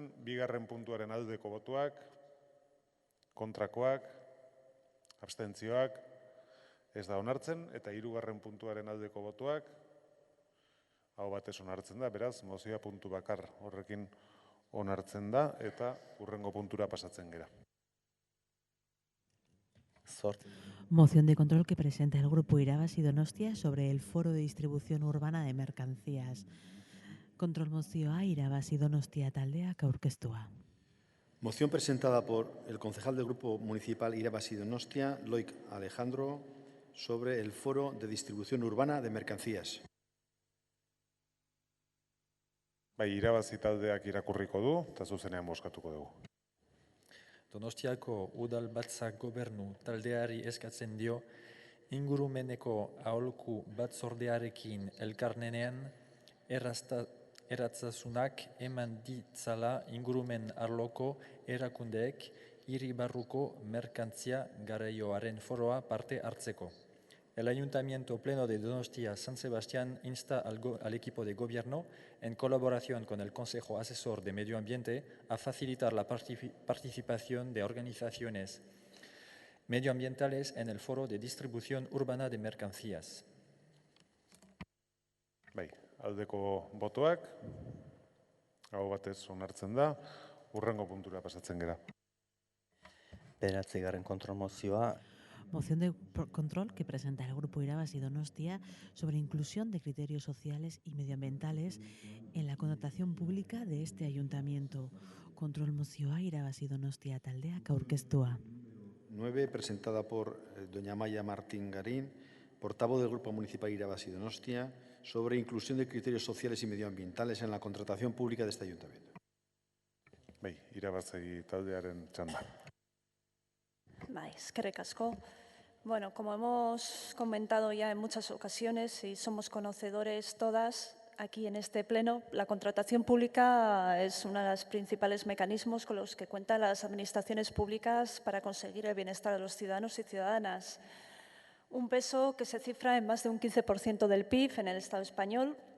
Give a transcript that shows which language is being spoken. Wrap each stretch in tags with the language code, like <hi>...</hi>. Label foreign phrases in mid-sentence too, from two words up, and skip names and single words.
<eu>Bigarren puntuaren aldeko botuak, kontrakoak, abstentzioak, ez da onartzen. Eta hirugarren puntuaren aldeko botuak, hau batez onartzen da, beraz, mozioa puntu bakar horrekin onartzen da, eta hurrengo puntura pasatzen gera.</eu> <es>Moción de control que presenta el Grupo Irabazi Donostia sobre el Foro de Distribución Urbana de Mercancías.</es> <eu>Kontrol mozioa Irabazi Donostia taldeak aurkeztua.</eu> <es>Moción presentada por el concejal del Grupo Municipal Irabazi Donostia, Loic Alejandro, sobre el Foro de Distribución Urbana de Mercancías.</es> <eu>Bai, Irabazi taldeak irakurriko du, eta zuzenean bozkatuko dugu. Donostiako udalbatzak gobernu taldeari eskatzen dio ingurumeneko aholku batzordearekin elkarnenean erratzasunak eman ditzala ingurumen arloko erakundeek hiri barruko merkantzia garraioaren foroa parte hartzeko.</eu> <es>El Ayuntamiento Pleno de Donostia San Sebastián insta al equipo de gobierno, en colaboración con el Consejo Asesor de Medio Ambiente, a facilitar la participación de organizaciones medioambientales en el Foro de Distribución Urbana de Mercancías.</es> <eu>Bai, aldeko botoak, hau batez onartzen da, hurrengo puntura pasatzen gera. 9. kontrolmozioa.</eu> <es>Moción de control que presenta el Grupo Irabazi Donostia sobre inclusión de criterios sociales y medioambientales en la connotación pública de este ayuntamiento.</es> <eu>Kontrol mozioa Irabazi Donostia taldeak aurkeztua.</eu> <es>9, presentada por doña Maya Martín Garín, portavoz del Grupo Municipal Irabasi Donostia, sobre inclusión de criterios sociales y medioambientales en la contratación pública de este ayuntamiento.</es> <eu>Bai, Irabasi taldearen txanda. Eskerrik asko.</eu> <es>Bueno, como hemos comentado ya en muchas ocasiones y somos conocedores todas aquí en este pleno, la contratación pública es uno de los principales mecanismos con los que cuentan las administraciones públicas para conseguir el bienestar de los ciudadanos y ciudadanas. Un peso que se cifra en más de un 15% del PIB en el Estado español.</es>